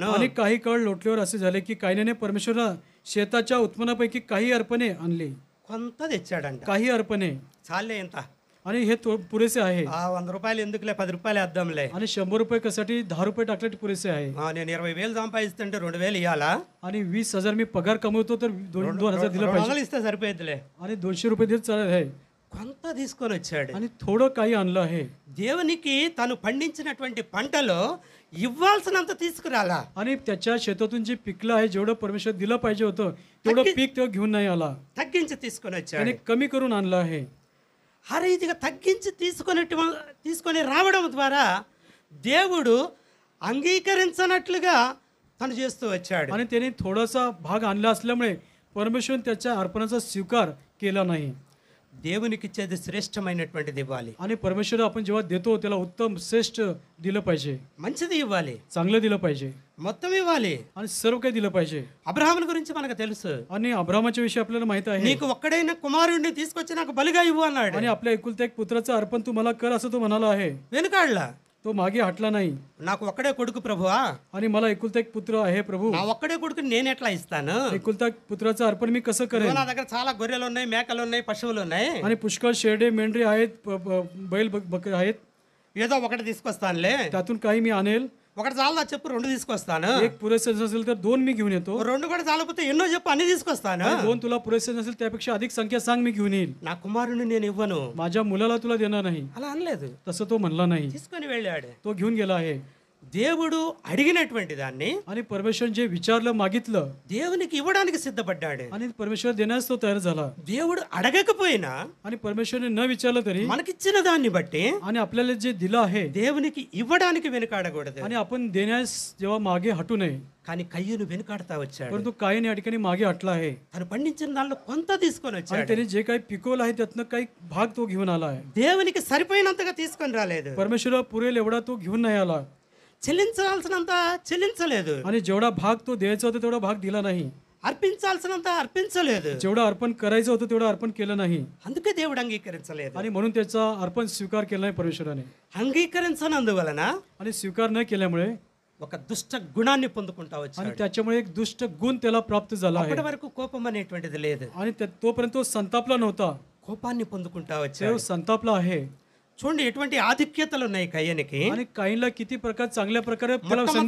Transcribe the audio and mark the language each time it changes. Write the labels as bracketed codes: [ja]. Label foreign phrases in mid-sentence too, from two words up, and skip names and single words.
[mr] आणि काही काळ लोटल्यावर असे झाले की कायनाने परमेश्वराला शेताच्या उत्पन्नापैकी काही अर्पणे आणली. [te] కొంత తెచ్చాడంట. [mr] काही अर्पणे. [te] చాలే ఇంత, [mr] आणि हे पुरेसे आहे. [te] 100 రూపాయలు ఎందుకులే, 10 రూపాయలు వేద్దాంలే. [mr] आणि 100 रुपये कशासाठी 10 रुपये टाकले पुरेसे आहे. [te] నేను 20,000 సంపాదిస్తుంటే 2,000 ఇవ్వాలా? [mr] आणि 20,000 मी पगार कमवतो तर 2,000 दिलं पाहिजे. [te] 200 ఇస్తే సరిపోయేదిలే. [mr] आणि 200 रुपये देत चालत आहे. [te] కొంత తీసుకొని వచ్చాడు. [mr] आणि थोडं काही आणलं आहे. [te] దేవునికి తను పండించినటువంటి పంటలో ఇవ్వాల్సినంత తీసుకురాలా. [mr] आणि त्याच्या शेतातून जे पिकलं आहे, जेवढं परमेश्वर दिलं पाहिजे होतं तेवढं पीक तो घेऊन नाही आला. [te] తగ్గించి తీసుకొని [mr] त्याने [te] వచ్చాడు. [mr] कमी करून आणलं आहे. [te] ఆ రీతిగా తగ్గించి తీసుకొని రావడం ద్వారా దేవుడు అంగీకరించనట్లుగా తను చేస్తూ వచ్చాడు. [mr] आणि त्याने थोडासा भाग आणला असल्यामुळे परमेश्वर त्याच्या अर्पणाचा स्वीकार केला नाही. [te] దేవునికి ఇచ్చేది శ్రేష్టమైనటువంటిది ఇవ్వాలి. [mr] आणि परमेश्वर आपण जेव्हा देतो त्याला उत्तम श्रेष्ठ दिलं पाहिजे. [te] మంచిది ఇవ్వాలి, [mr] चांगलं दिलं पाहिजे. [te] మొత్తం ఇవ్వాలి. [mr] आणि सर्व काही दिलं पाहिजे. [te] అబ్రహాముల గురించి మనకు తెలుసు. [mr] आणि अब्रामाच्या विषयी आपल्याला माहित आहे. [te] నీకు ఒక్కడైన కుమారుడిని తీసుకొచ్చి నాకు బలిగా ఇవ్వు అన్నాడు. [mr] आणि आपल्या एकुलत्या एक पुत्राचं अर्पण तू मला कर असं तो म्हणाला आहे. [te] వెనుకాడలా, [mr] तो मागे हटला नाही. [te] నాకు ఒక్కడే కొడుకు ప్రభువా, [mr] आणि मला एकुलता एक पुत्र आहे प्रभू. [te] నా ఒక్కడే కొడుకుని నేను ఎట్లా ఇస్తాను? [mr] एकुलता पुत्राचं अर्पण मी कसं करेन. [te] నా దగ్గర చాలా గొర్రెలు ఉన్నాయి, మేకలు ఉన్నాయి, పశువులు ఉన్నాయి. [mr] आणि पुष्कळ शेरडे मेंढरे आहेत, बैल बकरे आहेत. [te] ఏదో ఒకటి తీసుకొస్తానులే. [mr] त्यातून काही मी आणेल. [te] ఒకటి చాలదా చెప్పు, 2 తీసుకొస్తాను. [mr] एक पुरेसे नसेल तर 2 मी घेऊन येतो. [te] 2 కూడా చాలకపోతే ఎన్నో చెప్పు, అన్ని తీసుకొస్తాను. [mr] आणि 2 तुला पुरेसे नसेल त्यापेक्षा अधिक संख्या सांग, मी घेऊन येईल. [te] నా కుమారుని నేను ఇవ్వను [mr] माझ्या मुलाला तुला देणार नाही [te] అలా అనలేదు. [mr] तसं तो म्हणला नाही. [te] తీసుకొని వెళ్ళాడు. [mr] तो घेऊन गेला आहे. [te] దేవుడు అడిగినటువంటి దాన్ని [mr] आणि परमेश्वर जे विचारलं मागितलं [te] దేవునికి ఇవ్వడానికి సిద్ధపడ్డాడు. [mr] आणि परमेश्वर देण्यास तो तयार झाला. [te] దేవుడు అడగకపోయినా [mr] आणि परमेश्वरने न विचारलं तरी [te] మనకిచ్చిన దాన్ని బట్టి [mr] आणि आपल्याला जे दिलं आहे [te] దేవునికి ఇవ్వడానికి వెనుకాడకూడదు. [mr] आणि आपण देण्यास जेव्हा मागे हटू नये. [te] కానీ కయ్యూను వెనుకాడుతా వచ్చాడు. [mr] परंतु काहीने या ठिकाणी मागे हटला आहे [te] తను పండించిన దానిలో కొంత తీసుకొని [mr] आणि [te] వచ్చాడు. [mr] त्याने जे काही पिकवलं आहे त्यातनं काही भाग तो घेऊन आला आहे. [te] దేవునికి సరిపోయినంతగా తీసుకొని రాలేదు. [mr] परमेश्वराला पुरेल एवढा तो घेऊन नाही आला [te] చెల్లించాల్సినంత చెల్లించలేదు. [mr] आणि जेवढा भाग तो द्यायचा होता तेवढा भाग दिला नाही. [te] అర్పించాల్సినంత అర్పించలేదు. [mr] जेवढं अर्पण करायचं होतं तेवढं अर्पण केलं नाही [te] అందుకే దేవుడు అంగీకరించలేదు. [mr] आणि म्हणून त्याचा अर्पण स्वीकार केला नाही परमेश्वराने. [te] అంగీకరించనందువలన [mr] आणि स्वीकार न केल्यामुळे [te] ఒక దుష్ట గుణాన్ని పొందుకుంటా [mr] आणि [te] వచ్చాడు. [mr] त्याच्यामुळे एक दुष्ट गुण त्याला प्राप्त झाला आहे [te] అప్పటి వరకు కోపం అనేటువంటిది లేదు. [mr] आणि तोपर्यंत तो संतापला नव्हता. [te] కోపాన్ని పొందుకుంటా [mr] तो [te] వచ్చాడు. [mr] संतापला आहे. [te] చూడండి ఎటువంటి ఆధిక్యతలు ఉన్నాయి కయ్యనికి. [mr] आणि काहींना किती प्रकारे त्याला संधी